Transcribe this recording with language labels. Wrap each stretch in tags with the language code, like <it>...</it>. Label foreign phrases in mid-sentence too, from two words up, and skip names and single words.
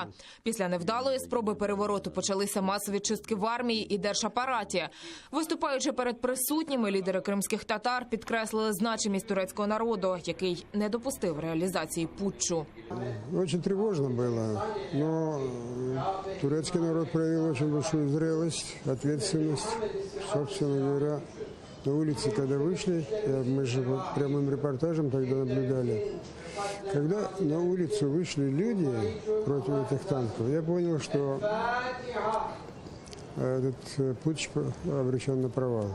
<uk>Після невдалої спроби перевороту почалися масові чистки в армії і держапараті. Виступаючи перед присутніми, лідери кримських татар підкреслили значимість турецького народу, який не допустив реалізації путчу. Дуже тривожно було, але турецький народ проявив дуже велику зрелість, відповідальність,</uk> <ru>собственно говоря. На улице, когда вышли, мы же прямым репортажем тогда наблюдали, когда на улицу вышли люди против этих танков, я понял, что этот путч обречен на провал.</ru>